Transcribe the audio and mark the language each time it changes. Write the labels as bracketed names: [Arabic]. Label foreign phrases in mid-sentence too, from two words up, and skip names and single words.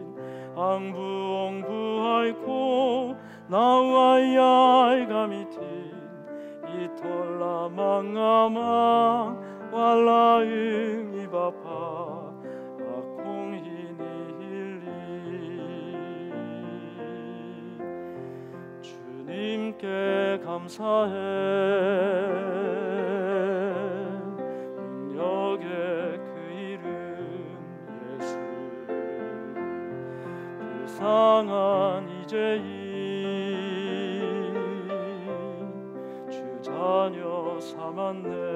[Filipino] Ang buong buhay ko naway ay gamitin. Ito lamang Ama, walaing iba pa akong hinihiling. [Korean] 주님께 감사해, 능력의 그 이름 예수. 불쌍한 이제인 주 자녀 삼았네.